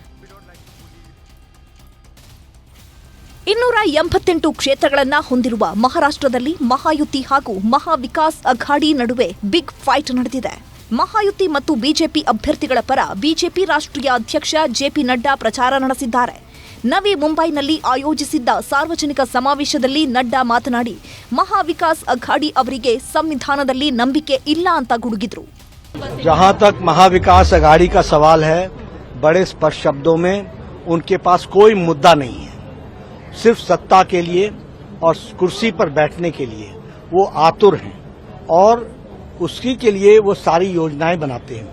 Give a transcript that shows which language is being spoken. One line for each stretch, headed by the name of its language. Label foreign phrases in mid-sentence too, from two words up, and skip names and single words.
Kannada: 288 ಕ್ಷೇತ್ರಗಳನ್ನ ಹೊಂದಿರುವ ಮಹಾರಾಷ್ಟ್ರದಲ್ಲಿ ಮಹಾಯುತಿ ಹಾಗೂ ಮಹಾವಿಕಾಸ್ ಅಘಾಡಿ ನಡುವೆ
English: big fight
Kannada: ನಡೆದಿದೆ. ಮಹಾಯುತಿ ಮತ್ತು ಬಿಜೆಪಿ ಅಭ್ಯರ್ಥಿಗಳ ಪರ ಬಿಜೆಪಿ ರಾಷ್ಟ್ರೀಯ ಅಧ್ಯಕ್ಷ ಜೆಪಿ ನಡ್ಡಾ ಪ್ರಚಾರ ನಡೆಸಿದ್ದಾರೆ. ನವಿ ಮುಂಬೈನಲ್ಲಿ ಆಯೋಜಿಸಿದ್ದ ಸಾರ್ವಜನಿಕ ಸಮಾವೇಶದಲ್ಲಿ ನಡ್ಡಾ ಮಾತನಾಡಿ ಮಹಾವಿಕಾಸ್ ಅಘಾಡಿ ಅವರಿಗೆ ಸಂವಿಧಾನದಲ್ಲಿ ನಂಬಿಕೆ ಇಲ್ಲ ಅಂತ ಗುಡುಗಿದ್ರು.
Hindi: जहां तक महाविकास अघाड़ी का सवाल है, बड़े स्पष्ट शब्दों में उनके पास कोई मुद्दा नहीं है. सिर्फ सत्ता के लिए और कुर्सी पर बैठने के लिए वो आतुर हैं और उसी के लिए वो सारी योजनाएं बनाते हैं.